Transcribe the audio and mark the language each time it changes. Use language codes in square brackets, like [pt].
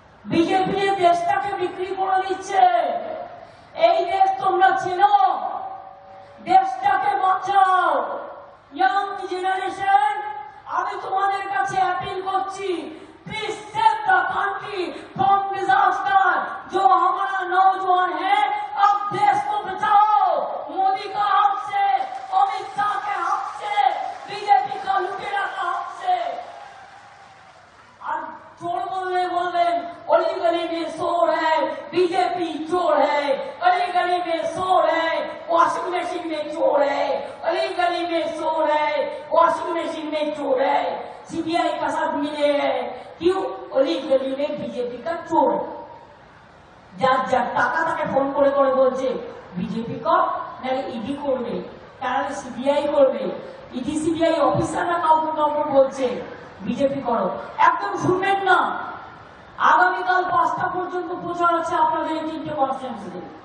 [bn] BJP দেশটাকে বিক্রি করে দিচ্ছে। এই দেশ তোমরা চেনো, দেশটাকে বাঁচাও। ইয়াং জেনারেশন, আমি তোমাদের কাছে অ্যাপিল করছি, [en] Please save the country from disaster. [hi] जो हमारा नौजवान है, अब देश को बचाओ। मोदी का हाथ से, अमित शाह के हाथ से, बीजेपी का लुटेरा का हाथ से। और चोर बोलने अली गली में शोर है, बीजेपी चोर है। अली गली में शोर है, वॉशिंग मशीन में चोर है। अली गली में शोर है, वॉशिंग मशीन में चोर है। सीबीआई का साथ मिले हैं, क्यों? अली गली में बीजेपी का चोर। [bn] যার যার টাকা তাকে ফোন করে করে বলছে বিজেপি কর, নাহলে ইডি করবে, তাহলে সিবিআই করবে। ইডি সিবিআই অফিসাররা কাউকে কাউকে বলছে বিজেপি করো। একদম শুনবেন না। আগামীকাল 5টা পর্যন্ত প্রচার আছে আপনাদের এই 3টে কনস্টিটিউয়েন্সিতে।